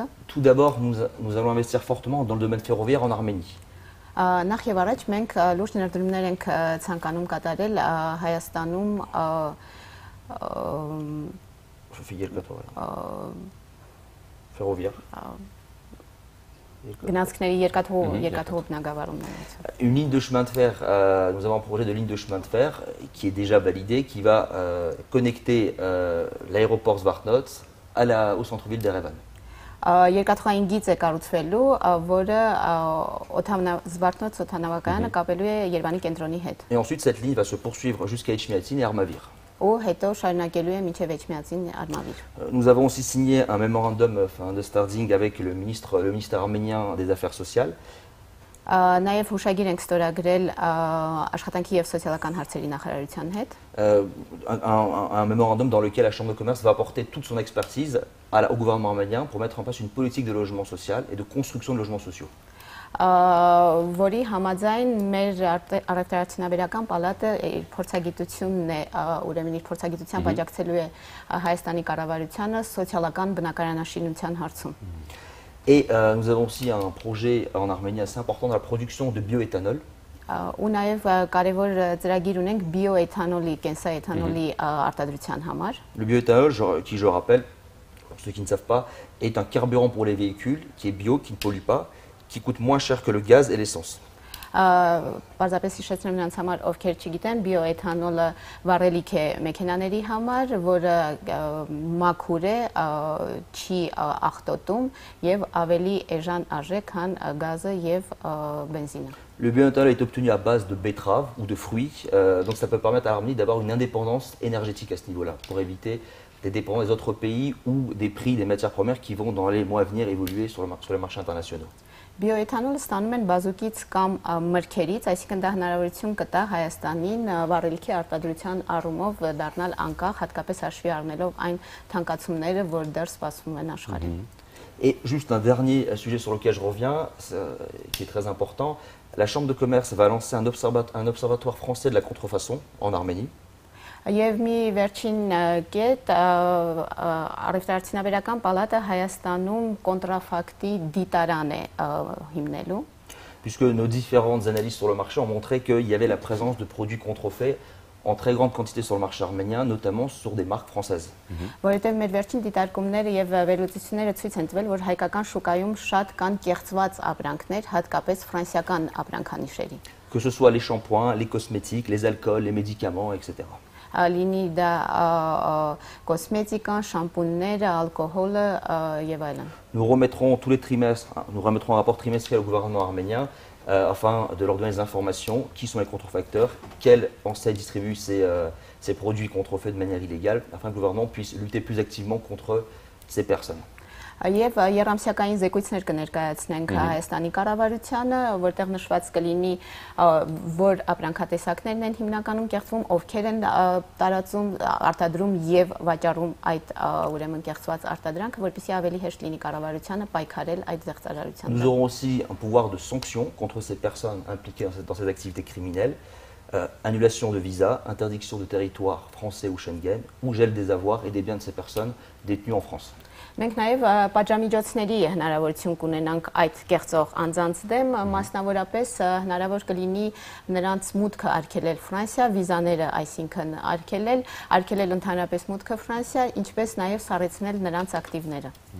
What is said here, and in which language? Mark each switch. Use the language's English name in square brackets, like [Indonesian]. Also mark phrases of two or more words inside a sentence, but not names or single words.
[French] Tout d'abord, nous allons investir fortement dans le domaine ferroviaire en Arménie. [Armenian] Նախ եւ առաջ մենք լուրջ ներդրումներ ենք ցանկանում կատարել Հայաստանում [French] ferroviaire. Une ligne de chemin de fer, nous avons un projet de ligne de chemin de fer qui est déjà validé, qui va connecter l'aéroport Zvartnots au centre-ville d'Erevan. [Armenian] Երկաթուղային գիծ է կառուցվելու, որը Զվարթնոց օդանավակայանը կապելու է Երևանի կենտրոնի հետ։ [French] Et ensuite cette ligne va se poursuivre jusqu'à Echmiadzin et Armavir. [Armenian] Ու հետո շարունակելու է մինչև Էջմիածին Արմավիր։ [French] Nous avons aussi signé un mémorandum d'understanding avec le ministère arménien des Affaires sociales. [Armenian] Նաև հուշագիր ենք ստորագրել աշխատանքի եւ սոցիալական հարցերի նախարարության հետ։ [French] Un mémorandum dans lequel la Chambre de commerce va apporter toute son expertise au gouvernement arménien pour mettre en place une politique de logement social et de construction de logements sociaux. [Armenian] որի համաձայն մեր առևտրաարդյունաբերական պալատը իր փորձագիտությունն է, ուրեմն իր փորձագիտությամբ աջակցելու է Հայաստանի կառավարությանը սոցիալական բնակարանաշինության հարցում։ [French] Et nous avons aussi un projet en Arménie assez important dans la production de bioéthanol. [Armenian] Ու նաև կարևոր ծրագիր ունենք բիոէթանոլի, կենսաէթանոլի արտադրության համար։ [French] Le bioéthanol, qui je rappelle, pour ceux qui ne savent pas, est un carburant pour les véhicules qui est bio, qui ne pollue pas, qui coûte moins cher que le gaz et l'essence. [Armenian] Պարզապես հիշեցնեմ նրանց համար, ովքեր չգիտեն, բիոէթանոլը վառելիք է մեքենաների համար, որը մաքուր է, չի աղտոտում եւ ավելի էժան արժե, քան գազը եւ բենզինը։ [French] Le bioéthanol est obtenu à base de betteraves ou de fruits, donc ça peut permettre à l'Arménie d'avoir une indépendance énergétique à ce niveau-là, pour éviter des dépendances des autres pays ou des prix des matières premières qui vont dans les mois à venir évoluer sur les marchés internationaux. [Armenian] Բիոէթանոլը ստանում են բազուկից կամ մրգերից, այսինքն դա հնարավորություն կտա Հայաստանին վառելիքի արտադրության առումով դառնալ անկախ, հատկապես հաշվի առնելով այն թանկացումները, որ դեռ սպասվում են աշխարհին։ [French] Et juste un dernier sujet sur lequel je reviens, qui est très important, la Chambre de commerce va lancer un observatoire français de la contrefaçon en Arménie. [Armenian] Եվ մի վերջին կետ առևտրաարդյունաբերական պալատը Հայաստանում կոնտրաֆակտի դիտարան է հիմնելու։ [French] Puisque nos différentes analyses sur le marché ont montré qu'il y avait la présence de produits contrefaits en très grande quantité sur le marché arménien, notamment sur des marques françaises. [Armenian] Որովհետև մեր վերջին դիտարկումները եւ վերլուծությունները ցույց են տվել, որ հայկական շուկայում շատ կան կեղծված ապրանքներ, հատկապես ֆրանսիական ապրանքանիշերի։ [French] Que ce soit les shampoings, les cosmétiques, les alcools, les médicaments, etc. [Armenian] Լինի դա կոսմետիկան, շամպունները, ալկոհոլը եւ այլն։ [French] Nous remettrons tous les trimestres, nous remettrons un rapport trimestriel au gouvernement arménien afin de leur donner des informations, qui sont les contrefacteurs, quelles enseignes distribuent ces produits contrefaits de manière illégale, afin que le gouvernement puisse lutter plus activement contre ces personnes. [Armenian] Եվ երամսյակային զեկույցներ կներկայացնենք Հայաստանի կառավարությանը, որտեղ նշված կլինի, որ ապրանքատեսակներն են հիմնականում կեղծվում, ովքեր են տարածում, արտադրում եւ վաճառում այդ ուրեմն կեղծված արտադրանքը, որպեսզի ավելի հեշտ լինի կառավարությանը պայքարել այդ զեղծարարության։ [French] Nous aurons aussi un pouvoir de sanction contre ces personnes impliquées dans ces activités criminelles, annulation de visa, interdiction de territoire français ou Schengen, ou gel des avoirs et des biens de ces personnes détenues en France. [Armenian] Մենք նաև պատժամիջոցների հնարավորություն կունենանք այդ կեղծող անձանց դեմ, մասնավորապես հնարավոր կլինի նրանց մուտքը արգելել Ֆրանսիա, վիզաները այսինքն արգելել ընդհանրապես մուտքը Ֆրանսիա, ինչպես նաև սառեցնել նրանց ակտիվները։